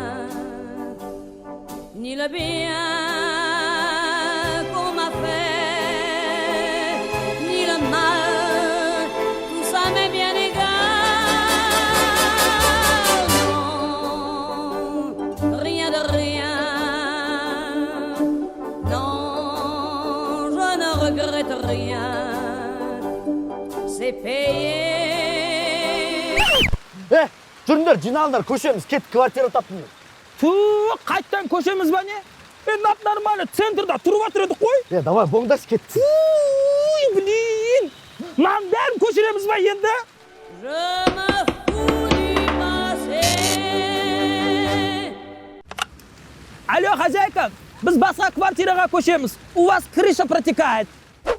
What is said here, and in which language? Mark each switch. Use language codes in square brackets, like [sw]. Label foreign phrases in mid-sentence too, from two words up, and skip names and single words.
[fr] Ni le bien qu'on m'a fait, ni le mal, tout ça m'est bien égal. Non, rien de rien. Non, je ne regrette rien. C'est payé. [kk] Жүріңдер, жиналыңдар, көшеміз, кеттік, квартира таптым. Қайттан көшеміз ба не? Нап нормально центрда тұрып жатыр едік қой. Давай, боңдаш кеттік. [ru] Блин! [kk] Мынаны бәрін көшіреміз ба енді? [fr] Je me fous du passé. [ru] Алло, хозяйка, [kk] біз басқа квартираға көшеміз. [ru] У вас крыша протекает.